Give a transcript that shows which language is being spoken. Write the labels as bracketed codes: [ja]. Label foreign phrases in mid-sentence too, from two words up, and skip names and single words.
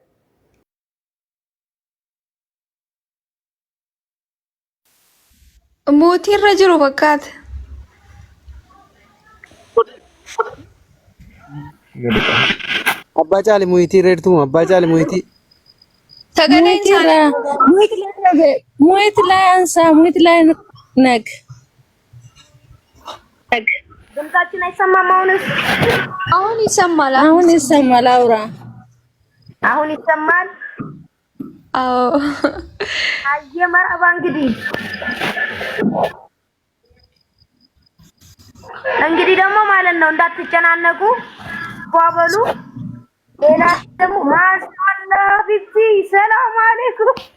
[om] mootii irra jiru fakkaata. Abbaa Caali Muhitii reertuu Abbaa Caali Muhitii. Sagalee isaa [am] Muhitii ላይ አንሳ Muhitii ላይ ነግ ድምጻችን አይሰማም አሁን ይሰማል አውራ አሁን ይሰማል አዎ አየ መርአባ እንግዲህ እንግዲህ ደግሞ ማለት ነው እንዳትጨናነቁ ጓበሉ። ሌላ ደግሞ ማሻአላ ቢቢ [ar] سلام عليكم